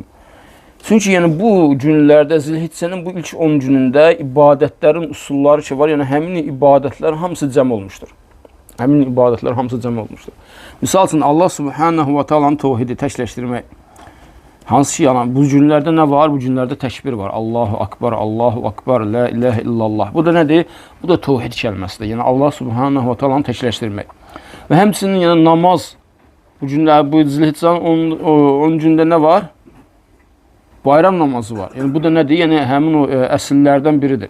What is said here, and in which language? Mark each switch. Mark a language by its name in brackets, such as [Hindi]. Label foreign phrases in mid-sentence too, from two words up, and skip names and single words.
[Azerbaijani] Çünki yəni bu günlərdə Zilhiccənin bu ilk 10 günündə ibadətlərin usulları ki var, yəni həmin ibadətlər hamısı cəm olmuşdur. Həmin ibadətlər hamısı cəm olmuşdur. Misal üçün [Arabic] الله سبحانه وتعالى'nın [Azerbaijani] təvhidi təkləşdirmək. Hansı ki, yəni bu günlərdə nə var? Bu günlərdə təkbir var. [Arabic] الله أكبر لا إله إلا الله. [Azerbaijani] Bu da nədir? Bu da təvhid kəlməsidir. Yəni [Arabic] الله سبحانه وتعالى'nı [Azerbaijani] təkləşdirmək. Və həmçinin yəni namaz bu günlər bu Zilhiccənin 10 gündə nə var? Bayram namazı var. Yəni bu da nədir? Yəni həmin o əsillərdən biridir.